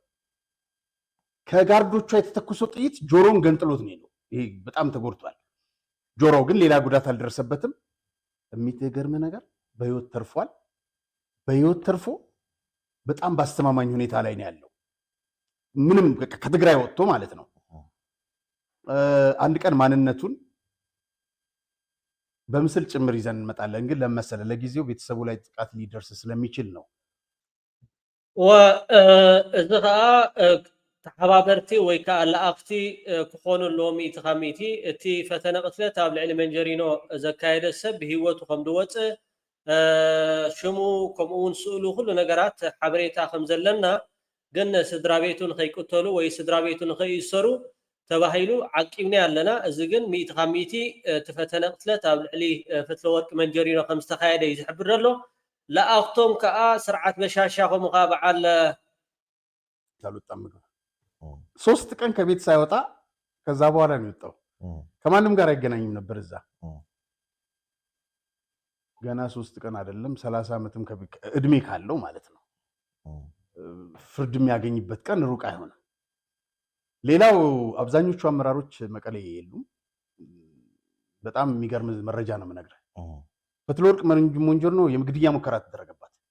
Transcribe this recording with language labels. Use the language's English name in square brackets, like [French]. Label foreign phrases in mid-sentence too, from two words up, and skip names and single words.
[Amharic] ከጋርዶቿ የተተኮሰው ጥይት ጆሮን ገንጥሎት ነው። ይሄ በጣም ተጎድቷል። ጆሮው ግን ሌላ ጉዳት አልደረሰበትም። የሚገርም ነገር በህይወት ተርፏል። በህይወት ተርፎ በጣም በአስተማማኝ ሁኔታ ላይ ነው ያለው። ምንም ከትግራይ ወጥቶ ማለት ነው። አንድ ቀን ማንነቱን በምስል ጭምር ይዘን እንመጣለን። ግን ለመሰለ ለጊዜው ቤተሰቡ ላይ ጥቃት ሊደርስ ስለሚችል ነው። [Tigrinya] ወእዚ ከዓ ተሓባበርቲ ወይ ከዓ ለኣክቲ ክኾኑ ኣለዎም 100% እቲ ፈተነ ቅትለት ኣብ ልዕሊ መንጀሪኖ ዘካየደ ሰብ ብሂወቱ ከም ዝወፅእ ሽሙ ከምኡውን ስእሉ ኩሉ ነገራት ሓበሬታ ከም ዘለና ግን ስድራ ቤቱ ንኸይቅተሉ ወይ ስድራ ቤቱ ንኸይእሰሩ ተባሂሉ ዓቂብና ኣለና። እዚ ግን 100% እቲ ፈተነ ቅትለት ኣብ ልዕሊ ፈትለወርቂ መንጀሪኖ ከም ዝተካየደ እዩ ዝሕብር ዘሎ። ለኣክቶም ከዓ ስርዓት በሻሻ ከምኡ ከዓ በዓል [Amharic] ሶስት ቀን ከቤት ሳይወጣ ከዛ በኋላ ነው የወጣው። ከማንም ጋር አይገናኝም ነበር እዛ። ገና 3 ቀን አይደለም 30 ዓመትም እድሜ ካለው ማለት ነው። ፍርድ የሚያገኝበት ቀን ሩቅ አይሆንም። ሌላው አብዛኞቹ አመራሮች መቀሌ የሉም። በጣም የሚገርም መረጃ ነው የምነግርህ። ፈትለወርቅ ሞንጆሪኖ የግድያ ሙከራ ተደረገባት።